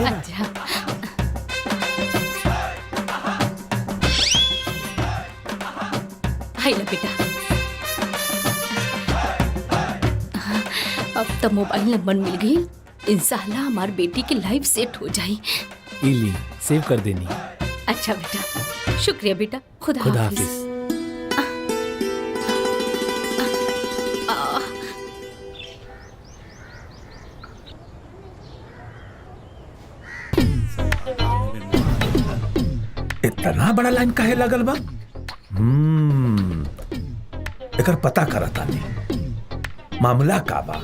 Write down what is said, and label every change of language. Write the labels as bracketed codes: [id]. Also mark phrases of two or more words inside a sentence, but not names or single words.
[bho] अच्छा हाय ला बेटा, अब तो मोबाइल नंबर मिल गई। इंशाल्लाह हमार बेटी की लाइफ सेट हो जाई। इली सेव कर देनी। अच्छा बेटा, शुक्रिया बेटा। खुदा खुदा हाफिज। हाफिज। इतना बड़ा लाइन काहे लगल बा? एकर पता करता नहीं मामला का बा।